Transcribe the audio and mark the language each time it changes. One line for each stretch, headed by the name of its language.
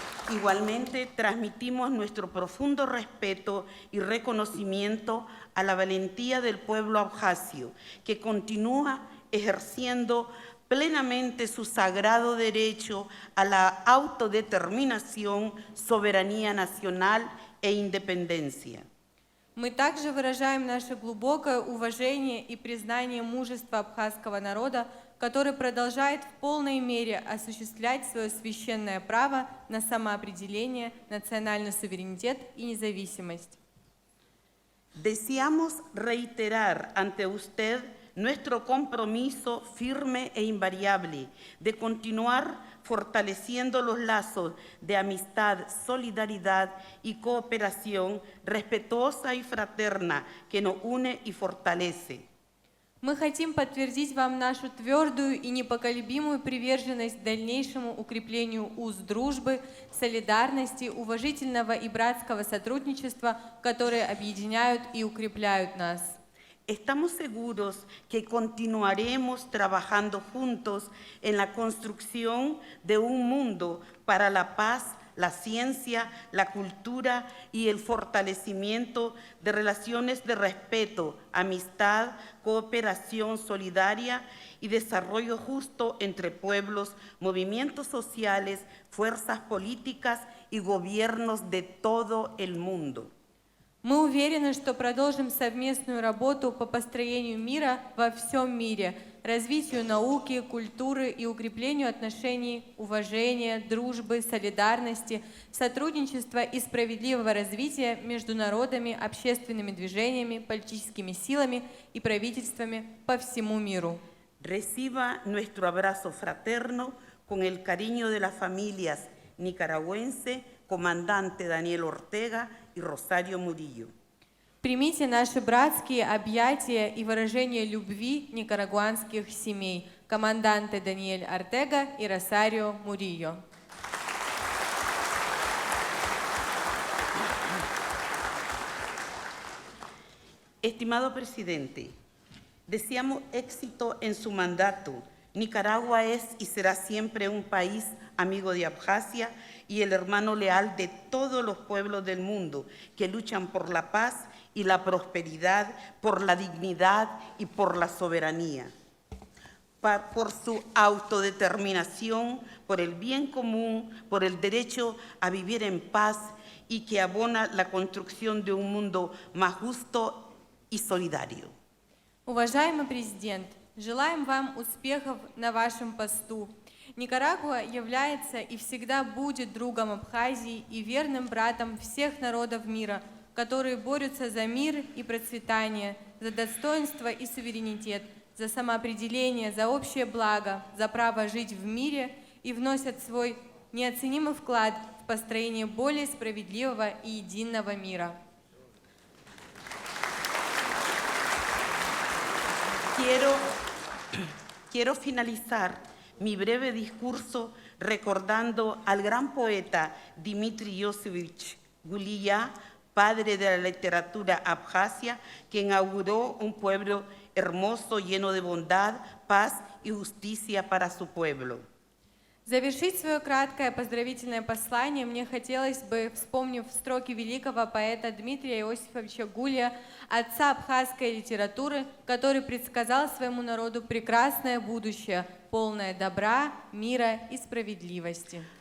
Spanish: Igualmente, transmitimos nuestro profundo respeto y reconocimiento a la valentía del pueblo abjasio, que continúa ejerciendo plenamente su sagrado derecho a la autodeterminación, soberanía nacional e independencia.
Russian: Мы также выражаем наше глубокое уважение и признание мужества абхазского народа, который продолжает в полной мере осуществлять свое священное право на самоопределение, национальный суверенитет и независимость.
Spanish: Deseamos reiterar ante usted nuestro compromiso firme e invariable de continuar fortaleciendo los lazos de amistad, solidaridad y cooperación respetuosa y fraterna que nos une y fortalece.
Russian: Мы хотим подтвердить вам нашу твердую и непоколебимую приверженность дальнейшему укреплению уз дружбы, солидарности, уважительного и братского сотрудничества, которые объединяют и укрепляют нас.
Spanish: Estamos seguros que continuaremos trabajando juntos en la construcción de un mundo para la paz, la ciencia, la cultura y el fortalecimiento de relaciones de respeto, amistad, cooperación solidaria y desarrollo justo entre pueblos, movimientos sociales, fuerzas políticas y gobiernos de todo el mundo.
Russian: Мы уверены, что продолжим совместную работу по построению мира во всем мире, развитию науки, культуры и укреплению отношений, уважения, дружбы, солидарности, сотрудничества и справедливого развития между народами, общественными движениями, политическими силами и правительствами по всему миру.
Spanish: Reciba nuestro abrazo fraterno con el cariño de las familias nicaragüense, comandante Daniel Ortega y Rosario Murillo.
Russian: Примите наши братские объятия и выражение любви никарагуанских семей, команданты Даниэль Ортега и Росарио Мурильо.
Spanish: Estimado presidente, deseamos éxito en su mandato. Nicaragua es y será siempre un país amigo de Abjasia y el hermano leal de todos los pueblos del mundo que luchan por la paz y la prosperidad, por la dignidad y por la soberanía, por su autodeterminación, por el bien común, por el derecho a vivir en paz y que abona la construcción de un mundo más justo y solidario.
Russian: Уважаемый президент, желаем вам успехов на вашем посту. Никарагуа является и всегда будет другом Абхазии и верным братом всех народов мира, которые борются за мир и процветание, за достоинство и суверенитет, за самоопределение, за общее благо, за право жить в мире и вносят свой неоценимый вклад в построение более справедливого и единого мира.
Spanish: Quiero finalizar mi breve discurso recordando al gran poeta Dmitri Yosevich Gulia, padre de la literatura abjasia, que inauguró un pueblo hermoso, lleno de bondad, paz y justicia para su pueblo.
Russian: Завершить свое краткое поздравительное послание мне хотелось бы, вспомнив строки великого поэта Дмитрия Иосифовича Гулия, отца абхазской литературы, который предсказал своему народу прекрасное будущее, полное добра, мира и справедливости.